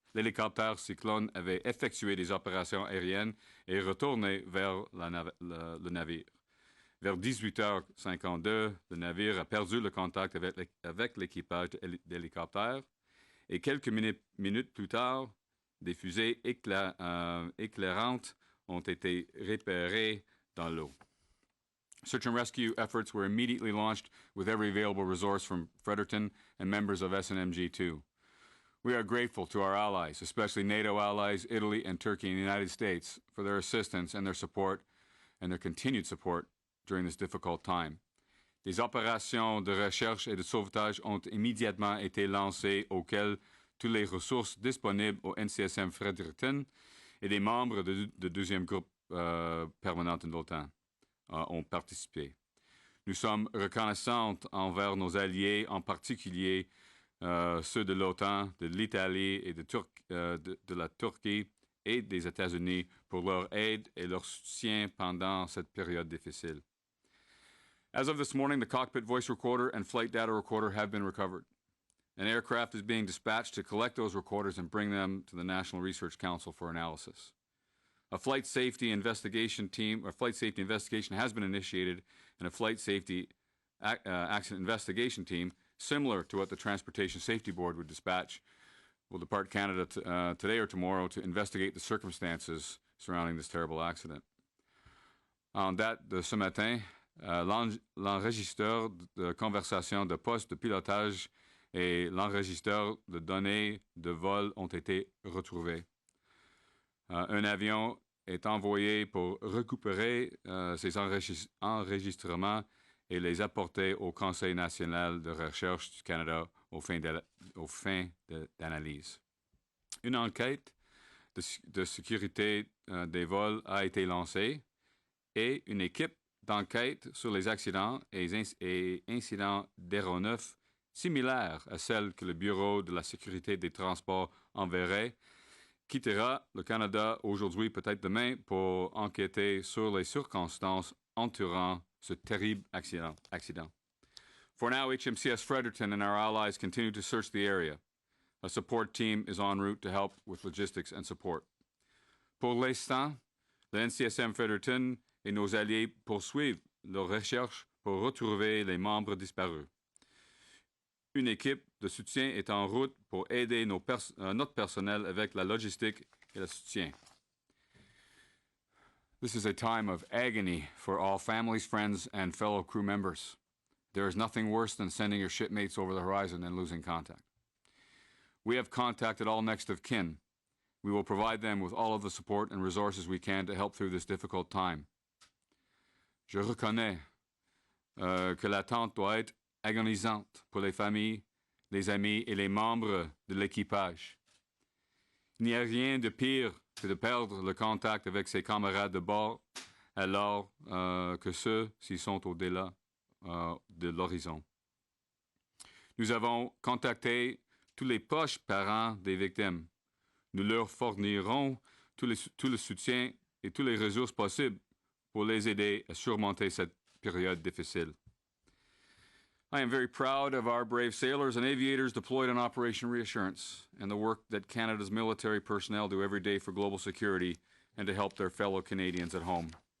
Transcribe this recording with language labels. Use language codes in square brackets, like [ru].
[fr] L'hélicoptère Cyclone avait effectué des opérations aériennes et retourné vers le navire. Vers 18h52, le navire a perdu le contact avec l'équipage d'hélicoptère et quelques minutes plus tard, des fusées éclairantes ont été repérées dans l'eau. [en] Search and rescue efforts were immediately launched with every available resource from Fredericton and members of SNMG-2. We are grateful to our allies, especially NATO allies, Italy and Turkey and the United States, for their assistance and their support and their continued support during this difficult time. [fr] Des opérations de recherche et de sauvetage ont immédiatement été lancées auxquelles toutes les ressources disponibles au NCSM Fredericton et des membres du deuxième groupe permanent de l'OTAN ont participé. Nous sommes reconnaissants envers nos alliés, en particulier ceux de l'OTAN, de l'Italie et de la Turquie et des États-Unis pour leur aide et leur soutien pendant cette période difficile. [en] As of this morning, the cockpit voice recorder and flight data recorder have been recovered. An aircraft is being dispatched to collect those recorders and bring them to the National Research Council for analysis. A flight safety investigation has been initiated, and a flight safety accident investigation team, similar to what the Transportation Safety Board would dispatch, will depart Canada today or tomorrow to investigate the circumstances surrounding this terrible accident. [fr] En date de ce matin, l'enregistreur de conversation de poste de pilotage et l'enregistreur de données de vol ont été retrouvés. Un avion est envoyé pour récupérer ces enregistrements et les apporter au Conseil national de recherche du Canada aux fins d'analyse. Une enquête de sécurité des vols a été lancée et une équipe d'enquête sur les accidents et incidents d'aéronefs similaires à celle que le Bureau de la sécurité des transports enverrait quittera le Canada aujourd'hui, peut-être demain, pour enquêter sur les circonstances entourant ce terrible accident. [en] For now, HMCS Fredericton and our allies continue to search the area. A support team is en route to help with logistics and support. [fr] Pour l'instant, le NCSM Fredericton et nos alliés poursuivent leurs recherches pour retrouver les membres disparus. Une équipe de soutien est en route pour aider notre personnel avec la logistique et le soutien. [en] This is a time of agony for all families, friends, and fellow crew members. There is nothing worse than sending your shipmates over the horizon and losing contact. We have contacted all next of kin. We will provide them with all of the support and resources we can to help through this difficult time. [fr] Je reconnais que l'attente doit être agonisante pour les familles, les amis et les membres de l'équipage. Il n'y a rien de pire que de perdre le contact avec ses camarades de bord alors que ceux-ci sont au-delà de l'horizon. Nous avons contacté tous les proches parents des victimes. Nous leur fournirons tout le soutien et toutes les ressources possibles pour les aider à surmonter cette période difficile. [en] I am very proud of our brave sailors and aviators deployed in Operation Reassurance and the work that Canada's military personnel do every day for global security and to help their fellow Canadians at home.